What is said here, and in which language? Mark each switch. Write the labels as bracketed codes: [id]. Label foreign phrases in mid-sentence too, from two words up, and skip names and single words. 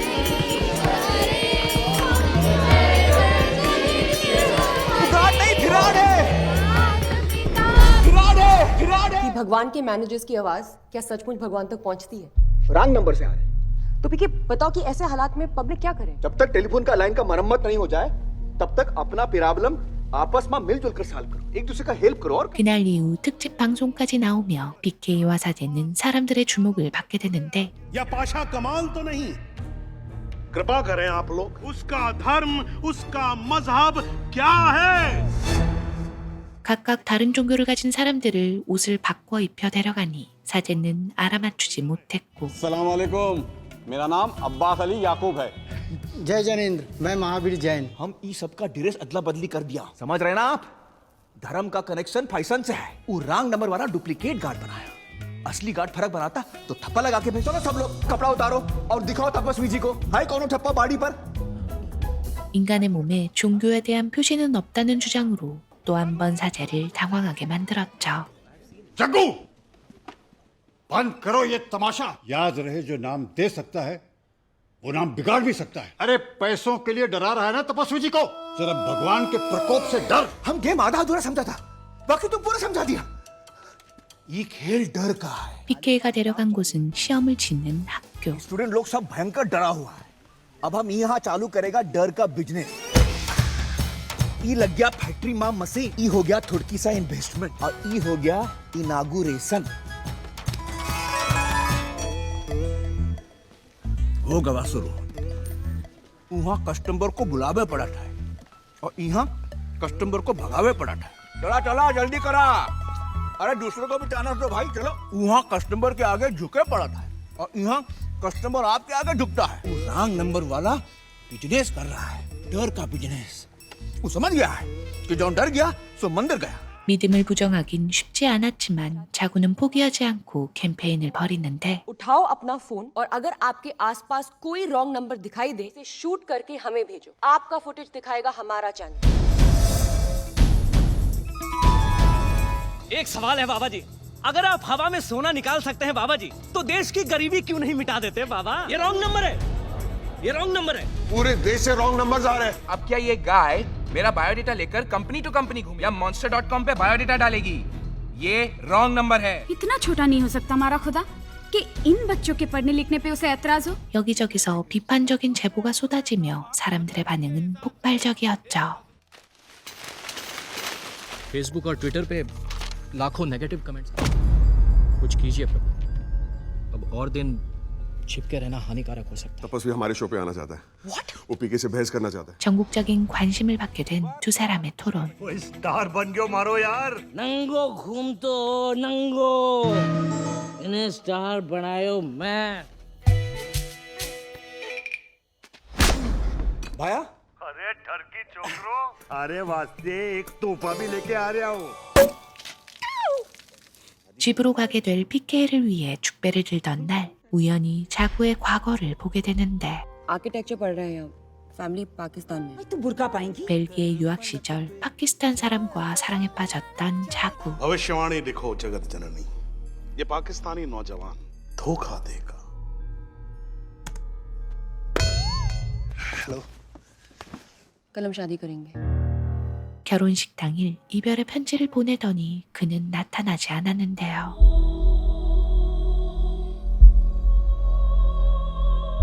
[hi] विराट नहीं, विराट है, विराट है, विराट है। कि भगवान के मैनेजर्स की आवाज क्या सचमुच भगवान तक पहुंचती है? [en] wrong number [hi] से आ रहे हैं। तो पीके बताओ कि ऐसे हालात में पब्लिक क्या करे? जब तक टेलीफोन का लाइन का मरम्मत नहीं हो जाए तब तक अपना प्रॉब्लम आपस में मिलजुल कर सॉल्व करो, एक दूसरे का हेल्प करो। और [ko] 그날 이후 특집 방송까지 나오며 BK와 사제는 사람들의 주목을 받게 되는데 [hi] या पाशा कमाल तो नहीं? कृपा करें आप लोग, उसका धर्म, उसका मजहब क्या है? [ko] 각각 다른 종교를 가진 사람들을 옷을 바꿔 입혀 데려가니 사제는 알아맞추지 못했고 [hi] सलाम वालेकुम, मेरा नाम अब्बास अली याकूब है। जय जैनेन्द्र, मैं महावीर जैन। हम ई सब का ड्रेस अदला बदली कर दिया, समझ रहे ना आप? धर्म का कनेक्शन फैशन से है। वो [en] wrong number [hi] वाला [en] duplicate guard [hi] बनाया, असली गार्ड फर्क बनाता तो थप्पा लगा के भेजो ना। सब लोग कपड़ा उतारो और दिखाओ तपस्वी जी को, हाय कौन ठप्पा बाड़ी पर। [ko] 인간의 몸에 종교에 대한 표시는 없다는 주장으로 또 한 번 사제를 당황하게 만들었죠. [hi] जग्गू, बंद करो ये तमाशा। याद रहे, जो नाम दे सकता है वो नाम बिगाड़ भी सकता है। अरे पैसों के लिए डरा रहा है ना तपस्वी जी को, जरा भगवान के प्रकोप से डर। हम गेम आधा अधूरा समझा था, बाकी तुम पूरा समझा दिया। ये खेल डर का है। [ko] BK가 데려간 곳은 시험을 짓는 학교. [hi] स्टूडेंट लोग सब भयंकर डरा हुआ है। अब हम यहाँ चालू करेगा डर का बिजनेस। ई लग गया फैक्ट्री मां मशीन, ई हो गया थोड़की सा इन्वेस्टमेंट और ई हो गया इनागुरेशन। हो गवा शुरू। वहां कस्टमर को बुलावे पड़ा था और यहाँ कस्टमर को भगावे पड़ा था। चला चला जल्दी करा, अरे दूसरों को भी चांस दो भाई, चलो। वहाँ कस्टमर के आगे झुके पड़ा था और यहाँ कस्टमर आपके आगे झुकता है। वो [en] wrong number [hi] वाला बिजनेस कर रहा है, डर का बिजनेस। वो समझ गया है कि जो डर गया सो मंदिर गया। [ko] 믿음을 부정하긴 쉽지 않았지만 자구는 포기하지 않고 캠페인을 벌이는데 [hi] उठाओ अपना फोन और अगर आपके आसपास कोई [en] wrong number [hi] दिखाई दे इसे शूट करके हमें भेजो। आपका फुटेज दिखाएगा हमारा चैनल। एक सवाल है बाबा जी, अगर आप हवा में सोना निकाल सकते हैं बाबा जी, तो देश की गरीबी क्यों नहीं मिटा देते बाबा? ये [en] wrong number [hi] है, ये [en] wrong number [hi] है। पूरे देश से [en] wrong number [hi] आ रहे हैं। अब क्या ये गाय मेरा बायोडेटा लेकर [en] company to company [hi] घूमे या monster.com पे बायोडेटा डालेगी? ये [en] wrong number [hi] है। इतना छोटा नहीं हो सकता हमारा खुदा कि इन बच्चों के पढ़ने लिखने पे उसे ऐतराज हो। [ko] 여기저기서 비판적인 제보가 쏟아지며 사람들의 반응은 폭발적이었죠. [hi] फेसबुक और ट्विटर पे लाखों [en] negative comments. [hi] कुछ कीजिए प्रभु, अब और दिन छिपके रहना हानिकारक हो सकता है। तपस्वी हमारे शो पे आना चाहता है। [en] What? [hi] वो पीके से बहस करना चाहता है। [ko] 전국적인 관심을 받게 된 두 사람의 토론. [hi] वो स्टार बन गयो मारो यार। नंगो घूम तो नंगो, इन्हें स्टार बनायो मैं। भाया, अरे टर्की चोकरो, अरे वास्ते एक तोहफा भी लेके आ रहा हूँ। [ko] 집으로 가게 될 PK를 위해 축배를 들던 날 우연히 자구의 과거를 보게 되는데 [hi] आर्किटेक्चर पढ़ रहे हैं, फैमिली पाकिस्तान में। तू बुर्का पाएंगी? [ko] 벨기에 유학 시절 파키스탄 사람과 사랑에 빠졌던 자구. [hi] भविष्यवाणी लिखो जगत जननी, ये पाकिस्तानी नौजवान धोखा देगा। हेलो, कल हम शादी करेंगे। [ko] 결혼식 당일 이별의 편지를 보내더니 그는 나타나지 않았는데요.